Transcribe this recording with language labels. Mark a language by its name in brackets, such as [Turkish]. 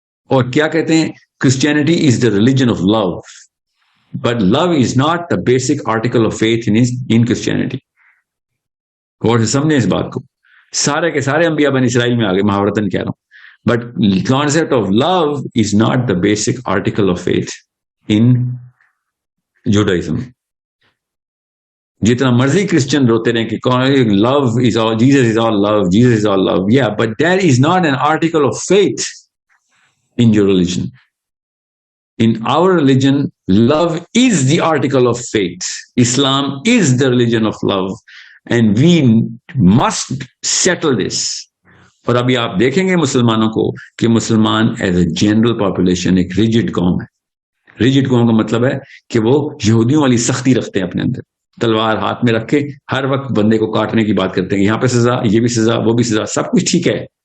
[Urdu] اور کیا کہتے ہیں, [English] Christianity is the religion of love, but love is not the basic article of faith in Christianity. [Urdu] اور سمجھیں اس بات کو, سارے کے سارے انبیاء بنی اسرائیل میں آگے محاورتاً کہہ رہا ہوں, [English] but concept of love is not the basic article of faith in Judaism. [Urdu] جتنا مرضی کرسچن روتے رہیں کہ [English] love is all, Jesus is all love, Jesus is all love. Yeah, but that is not an article of faith. in your religion. In our religion, love is the article of faith. Islam is the religion of love, and we must settle this. [Urdu] اور ابھی آپ دیکھیں گے مسلمانوں کو کہ مسلمان [English] as a general population [Urdu] ایک ریجڈ قوم ہے. ریجڈ قوم کا مطلب ہے کہ وہ یہودیوں والی سختی رکھتے ہیں اپنے اندر, تلوار ہاتھ میں رکھ کے ہر وقت بندے کو کاٹنے کی بات کرتے ہیں, یہاں پہ سزا, یہ بھی سزا, وہ بھی سزا, سب کچھ ٹھیک ہے.